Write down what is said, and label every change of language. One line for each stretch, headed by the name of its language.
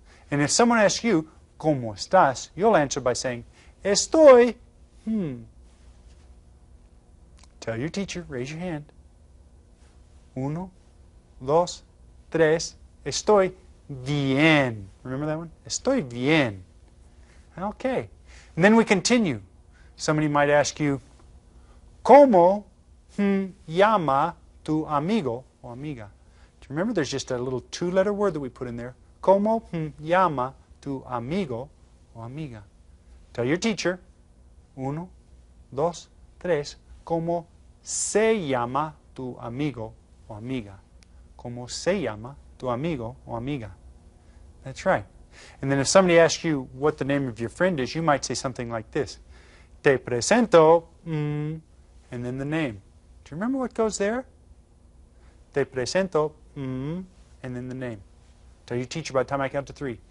English: And if someone asks you, ¿Cómo estás? You'll answer by saying, Estoy. Tell your teacher, raise your hand. 1, 2, 3. Estoy bien. Remember that one? Estoy bien. Okay. And then we continue. Somebody might ask you, ¿Cómo llama tu amigo o amiga? Do you remember there's just a little 2-letter word that we put in there?
Spanish: ¿Cómo llama tu amigo o amiga? Tell your teacher. 1, 2, 3. ¿Cómo se llama tu amigo o amiga? ¿Cómo se llama tu amigo o amiga?
English: That's right. And then if somebody asks you what the name of your friend is, you might say something like this. Te presento, and then the name. Do you remember what goes there? Te presento, and then the name. Tell your teacher by the time I count to 3.